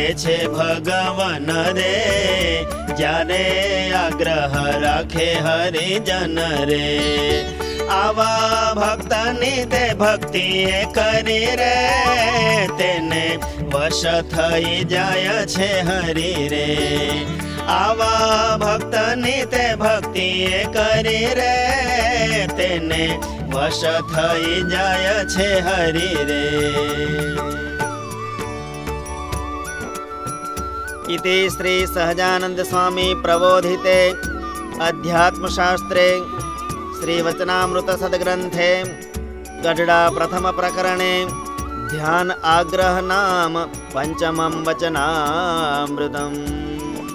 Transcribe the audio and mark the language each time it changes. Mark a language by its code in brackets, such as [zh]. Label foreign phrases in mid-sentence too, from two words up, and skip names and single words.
[gu] છે ભગવાન રે જ્યારે આગ્રહ રાખે હરિજન રે આવા ભક્તની તે ભક્તિ કરી રે તેને વશ થઈ જાય છે હરિ રે આવા ભક્તની તે ભક્તિ કરી રે તેને વશ થઈ જાય છે હરિ રે [sa] इति श्री सहजानंद स्वामी प्रबोधिते अध्यात्मशास्त्रे श्री वचनामृत सद्ग्रंथे गढ़डा प्रथम प्रकरणे ध्यान आग्रह नाम पंचमं वचनामृतम्।